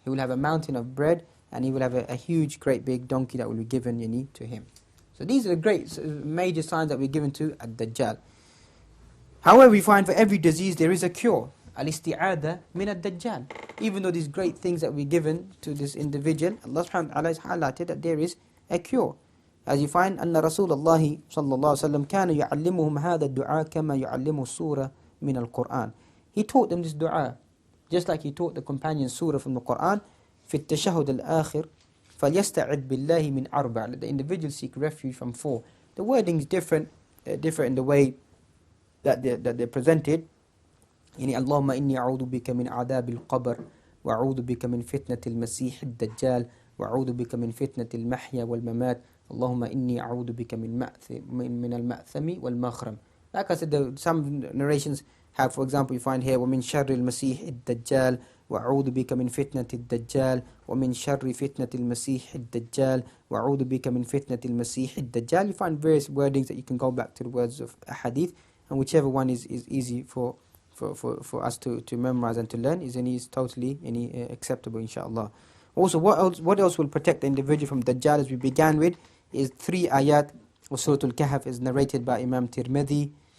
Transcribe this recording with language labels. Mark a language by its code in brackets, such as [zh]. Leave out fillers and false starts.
[en] He will have a mountain of bread, and he will have a huge, great big donkey that will be given to him. So these are the great major signs that we're given to ad-Dajjal. However, we find for every disease there is a cure. [ar] Al-isti'adha min ad-Dajjal. [en] Even though these great things that we're given to this individual, Allah subhanahu wa ta'ala has highlighted that there is a cure. As you find, [ar] أن رسول الله صلى الله عليه وسلم كان يعلمهم هذا الدعاء كما يعلم السورة من القرآن. [en] He taught them this dua, just like he taught the companions surah from the Quran. [ar] في التشهد الآخر فليستعذ بالله من أربع. [en] Let the individual seek refuge from four. The wording is different in the way that they're presented. [ar] اللهم إني أعوذ بك من عذاب القبر وأعوذ بك من فتنة المسيح الدجال وأعوذ بك من فتنة المحيا والممات اللهم إني أعوذ بك من المأثم والمغرم. [en] Like I said, some narrations have, for example, you find here [ar] ومن شر المسيح الدجال وأعوذ بك من فتنة الدجال ومن شر فتنة المسيح الدجال وأعوذ بك من فتنة المسيح الدجال. [en] You find various wordings that you can go back to the words of a hadith, and whichever one is easy for us to memorize and to learn is totally acceptable, inshallah. Also, what else will protect the individual from Dajjal, as we began with, is 3 ayat of Surah Kahf, is narrated by Imam Tirmidhi.